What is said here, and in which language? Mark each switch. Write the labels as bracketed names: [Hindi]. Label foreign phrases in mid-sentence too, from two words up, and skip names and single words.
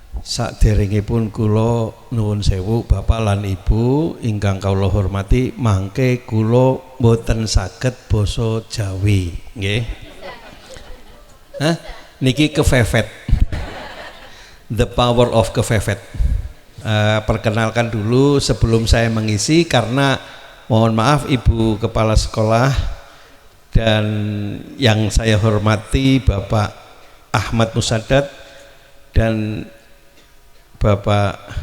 [Javanese] Saderengipun kula nuwun sewu Bapak lan Ibu ingkang kawula hormati, mangke kula mboten saged basa Jawi, nggih. Hah? Niki kefefet. [English] The power of kefefet. [Indonesian] Perkenalkan dulu sebelum saya mengisi, karena mohon maaf Ibu Kepala Sekolah dan yang saya hormati Bapak Ahmad Musadat dan Bapak,